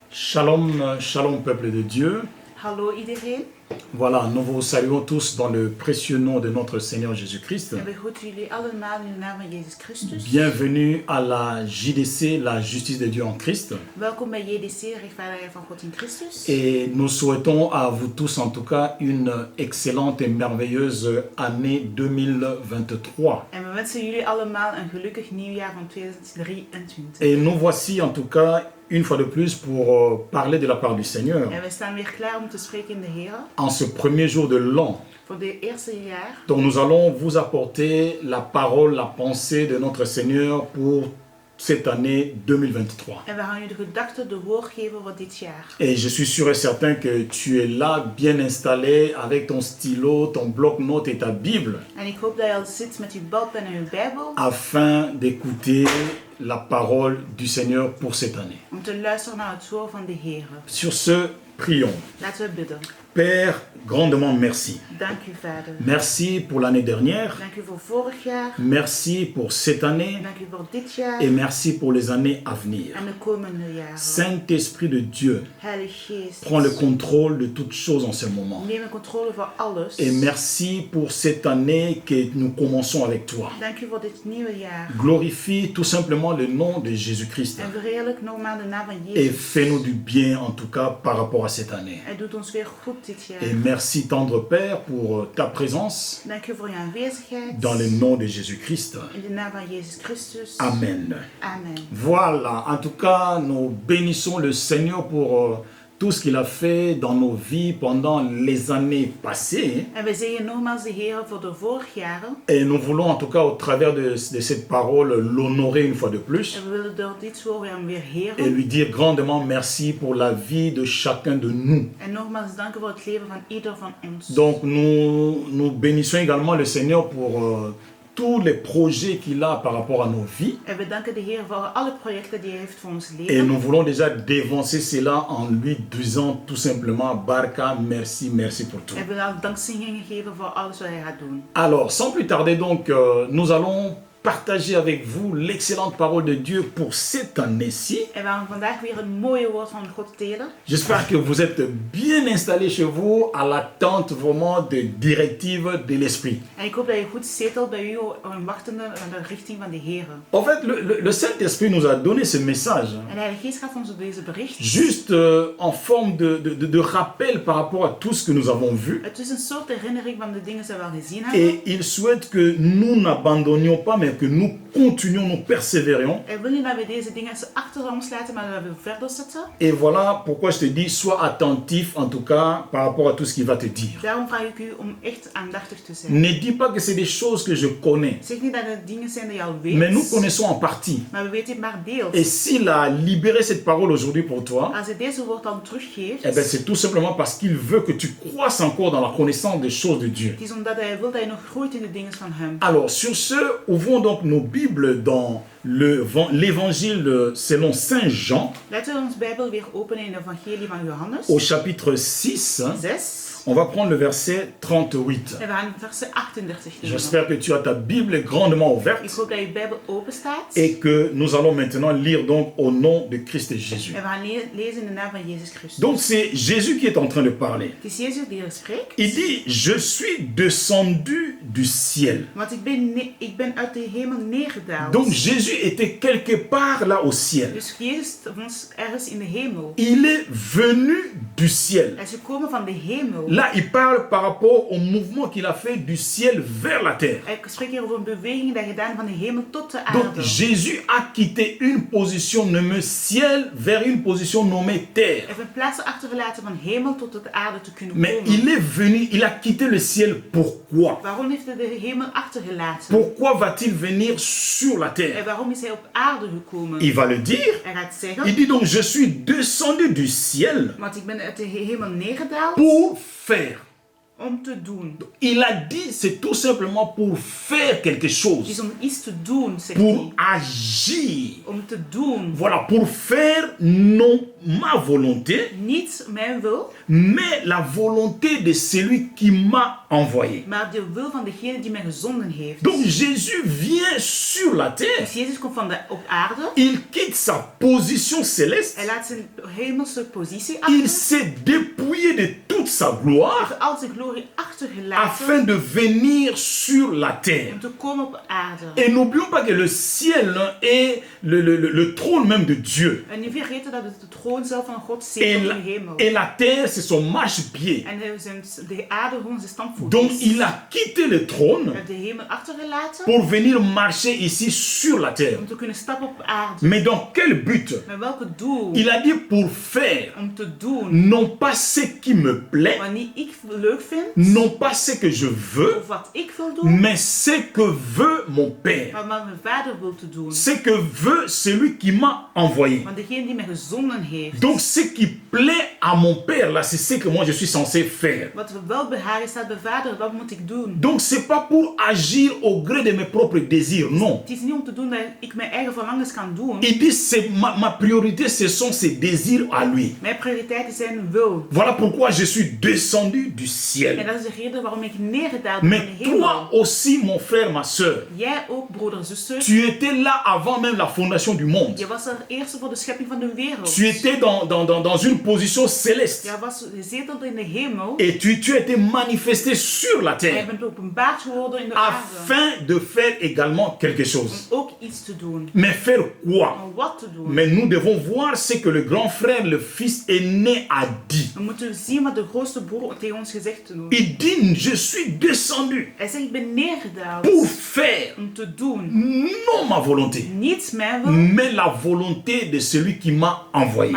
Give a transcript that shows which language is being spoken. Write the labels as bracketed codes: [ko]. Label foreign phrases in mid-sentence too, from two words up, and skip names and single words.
[he] Shalom, shalom [fr] peuple de Dieu. [nl] Hallo iedereen. [fr] Voilà, nous vous saluons tous dans le précieux nom de notre Seigneur Jésus-Christ. [nl] En we groeten jullie allemaal in de naam van Jezus Christus. [fr] Bienvenue à la JDC, la justice de Dieu en Christ. [nl] Welkom bij JDC, rechtvaardigheid van God in Christus. [fr] Et nous souhaitons à vous tous en tout cas une excellente et merveilleuse année 2023. [nl] En we wensen jullie allemaal een gelukkig nieuwjaar van 2023. [fr] Et nous voici en tout cas une fois de plus pour parler de la part du Seigneur. [nl] En we staan weer klaar om te spreken in de Heer. [fr] En ce premier jour de l'an, [nl] Voor de eerste jaar. [fr] donc nous allons vous apporter la parole, la pensée de notre Seigneur pour cette année 2023. [nl] En we gaan u de gedachten, de woord geven voor dit jaar. [fr] Et je suis sûr et certain que tu es là, bien installé, avec ton stylo, ton bloc-notes et ta Bible, [nl] En ik hoop dat je al zit met uw balpen en uw Bijbel. [fr] afin d'écouter la parole du Seigneur pour cette année. [nl] Om te luisteren naar het woord van de Heer. [fr] Sur ce, prions. [nl] Laten we bidden. [fr] Père, grandement merci. [nl] Dank u, Vader. [fr] Merci pour l'année dernière. [nl] Dank u voor vorig jaar. [fr] Merci pour cette année. [nl] Dank u voor dit jaar. [fr] Et merci pour les années à venir. [nl] En de komende jaren. [fr] Saint-Esprit de Dieu, [nl] Heilige Geest. [fr] prends le contrôle de toutes choses en ce moment. [nl] Neem de controle voor alles. [fr] Et merci pour cette année que nous commençons avec toi. [nl] Dank u voor dit nieuwe jaar. [fr] Glorifie tout simplement le nom de Jésus-Christ. [nl] En verheerlijk nogmaals de naam van [fr] Et [nl] Jezus. [fr] fais-nous du bien en tout cas par rapport à cette année. [nl] Hij doet ons weer goed dit jaar. [fr] Et merci tendre Père pour ta présence [nl] Dank u voor uw aanwezigheid. [fr] dans le nom de Jésus-Christ. [nl] In de naam van Jezus Christus. [fr] Amen. [nl] Amen. [fr] Voilà, en tout cas, nous bénissons le Seigneur pour tout ce qu'il a fait dans nos vies pendant les années passées. [nl] En we zeggen nogmaals de Heer voor de vorige jaren. [fr] Et nous voulons en tout cas au travers de cette parole l'honorer une fois de plus [nl] En we willen door dit woord hem weer [fr] et [nl] heren. [fr] lui dire grandement merci pour la vie de chacun de nous. [nl] En nogmaals danken voor het leven van ieder van ons. [fr] Donc nous bénissons également le Seigneur pour tous les projets qu'il a par rapport à nos vies. [nl] En we danken de Heer voor alle projecten die hij heeft voor ons [fr] Et [nl] leven. [fr] nous voulons déjà dévancer cela en lui disant tout simplement Barka, merci, merci pour tout. [nl] En we willen dankzeggingen geven voor alles wat hij gaat doen. [fr] Alors, sans plus tarder donc, nous allons partager avec vous l'excellente parole de Dieu pour cette année-ci. [nl] En we gaan vandaag weer een mooie woord van God delen. [fr] J'espère que vous êtes bien installés chez vous à l'attente vraiment des directives de l'Esprit. [nl] En ik hoop dat je goed zetelt bij u en wachtende aan de richting van de Heer. [fr] En fait, le Saint-Esprit nous a donné ce message, [nl] En de Heilige Geest gaat ons deze bericht. [fr] juste en forme de rappel par rapport à tout ce que nous avons vu. [nl] Het is een soort herinnering van de dingen die we al gezien hebben. [fr] Et il souhaite que nous n'abandonnions pas, mais que nous continuions, nous persévérions. [nl] En wil je dat we deze dingen achter ons laten, maar dat we verder zetten? [fr] Et voilà pourquoi je te dis, sois attentif en tout cas par rapport à tout ce qu'il va te dire. [nl] Daarom vraag ik u om echt aandachtig te zijn. [fr] Ne dis pas que c'est des choses que je connais, [nl] Zeg niet dat het dingen zijn die je al weet, [fr] mais nous connaissons en partie. [nl] maar we weten het maar deels. [fr] Et s'il a libéré cette parole aujourd'hui pour toi, [nl] Als hij deze woord dan teruggeeft, [fr] eh ben c'est tout simplement parce qu'il veut que tu croisses encore dans la connaissance des choses de Dieu. [nl] het is omdat hij wil dat je nog groeit in de dingen van hem. [fr] Alors, sur ce, ouvrons donc nos Bibles dans l'évangile selon Saint Jean, [nl] Laten we ons Bijbel weer openen in het evangelie van Johannes. [fr] au chapitre 6. [nl] 6. [fr] On va prendre le verset 38. [nl] En we gaan versen 38 nemen. [fr] J'espère que tu as ta Bible grandement [nl] Ik [fr] ouverte [nl] hoop dat je Bijbel open staat. [fr] et que nous allons maintenant lire donc au nom de Christ Jésus. [nl] En we gaan lezen in de naam van Jezus Christus. [fr] Donc c'est Jésus qui est en train de parler. [nl] Het is Jezus die er spreekt. [fr] Il dit, je suis descendu du ciel. [nl] Want ik ben uit de hemel neergedaald. [fr] Donc Jésus était quelque part là au ciel. [nl] Dus Jezus was ergens in de hemel. [fr] Il est venu du ciel. [nl] Hij is gekomen van de hemel. [fr] Là, il parle par rapport au mouvement qu'il a fait du ciel vers la terre. [nl] Hij spreekt hier over een beweging die hij gedaan van de hemel tot de aarde. [fr] Donc Jésus a quitté une position nommée ciel vers une position nommée terre. [nl] Hij heeft een plaats achtergelaten van hemel tot de aarde te kunnen [fr] Mais [nl] komen. [fr] il est venu, il a quitté le ciel. Pourquoi? [nl] Waarom heeft hij de hemel achtergelaten? [fr] Pourquoi va-t-il venir sur la [nl] En [fr] terre? [nl] waarom is hij op aarde gekomen? [fr] Il va le dire. [nl] Hij gaat [fr] Il [nl] zeggen, [fr] dit donc, je suis descendu du ciel [nl] want ik ben uit de hemel neergedaald [fr] pour faire. [nl] om te doen. [fr] Il a dit c'est tout simplement pour faire quelque [nl] Het is [fr] chose, [nl] om iets te doen, zegt [fr] pour [nl] hij. [fr] agir. [nl] Om te doen. [fr] Voilà, pour faire non ma volonté, [nl] Niet mijn wil, [fr] mais la volonté de celui qui m'a envoyé. [nl] maar de wil van degene die mij gezonden heeft. [fr] Donc Jésus vient sur la terre, [nl] Dus Jezus komt op aarde. [fr] il quitte sa position céleste, [nl] Hij laat zijn hemelse positie [fr] il [nl] achter. [fr] s'est dépouillé de toute sa gloire [nl] Heeft al zijn glorie achtergelaten [fr] afin de venir sur la terre. [nl] om te komen op aarde. [fr] Et n'oublions pas que le ciel est le trône même de Dieu. [nl] En niet vergeten dat het de troon zelf van God [fr] Et [nl] zit op [fr] la, [nl] de hemel. [fr] et la terre, c'est son marchepied. [nl] En de aarde gewoon zijn standvoet [fr] Donc [nl] is. [fr] il a quitté le trône [nl] Hij heeft de hemel achtergelaten [fr] pour venir marcher ici sur la terre. [nl] om te kunnen stappen op aarde. [fr] Mais dans quel but? [nl] Met welke doel? [fr] Il a dit pour faire, [nl] Om te doen [fr] non pas ce qui me plaît, [nl] wat niet ik leuk vind, [fr] non pas ce que je veux, [nl] of wat ik wil doen, [fr] mais ce que veut mon Père. [nl] maar wat mijn vader wil te doen. [fr] Ce que veut celui qui m'a envoyé. [nl] Want degene die mij gezonden heeft. [fr] Donc ce qui plaît à mon Père, là, c'est ce que moi je suis censé faire. [nl] Wat wel behagen staat bij vader, wat moet ik doen? [fr] Donc c'est pas pour agir au gré de mes propres désirs, non. [nl] Het is niet om te doen dat ik mijn eigen verlangens kan doen. [fr] Il dit c'est ma priorité, ce sont ses désirs à lui. [nl] Mijn prioriteit is zijn wil. [fr] Voilà pourquoi je suis descendu du [nl] En [fr] ciel. [nl] dat is de reden waarom ik neergedaald ben [fr] Mais [nl] van de [fr] toi [nl] hemel. [fr] aussi, mon frère, ma soeur, [nl] Jij ook, broeder, zuster. [fr] tu étais là avant même la fondation du monde. [nl] Je was er eerst voor de schepping van de wereld. [fr] Tu étais dans une position céleste. [nl] Jij was zetelde in de hemel. [fr] Et tu étais manifesté sur la [nl] En jij [fr] terre [nl] bent openbaard geworden in de aarde. [fr] afin de faire également quelque chose. [nl] Om ook iets te doen. [fr] Mais faire quoi? [nl] Maar wat te doen? [fr] Mais nous devons voir ce que le grand frère, le fils aîné, a dit. [nl] We moeten zien wat de grootste broer tegen ons gezegd te doen. [fr] Il dit, je suis descendu [nl] Hij zegt, ik ben neergedaald [fr] pour faire [nl] om te doen. [fr] non ma volonté, [nl] Niet mijn wil, [fr] mais la volonté de celui qui m'a envoyé.